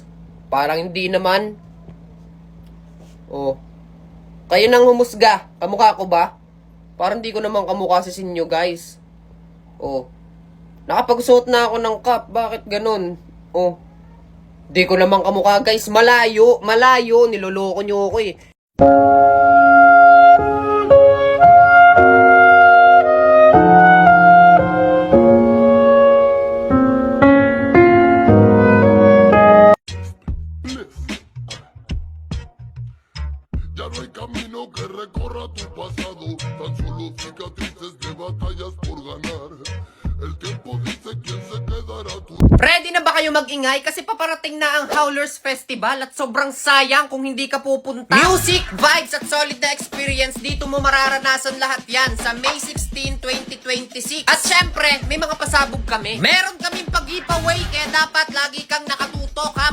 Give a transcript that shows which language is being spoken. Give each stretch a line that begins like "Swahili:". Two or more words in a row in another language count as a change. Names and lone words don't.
Filipino: Parang hindi naman. Oh. Kayo nang humusga. Kamukha ko ba? Parang hindi ko naman kamukha si Sinyo, guys. Oh. Nakapagsuot na ako ng cap. Bakit ganun? Oh. Di ko naman kamukha, guys. Malayo. Malayo. Niloloko nyo ako eh.
Spanish: Ya no hay camino que recorra tu pasado, tan solo cicatrices de batallas por ganar. El tiempo dice quién se quedará tu...
Filipino: Ready na ba kayo mag-ingay? Kasi paparating na ang Howlers Festival at sobrang sayang kung hindi ka pupunta. Music, vibes at solid na experience, dito mo mararanasan lahat yan sa May 16, 2026. At syempre, may mga pasabog kami. Meron kaming pag-giveaway, kaya dapat lagi kang nakatutok ha.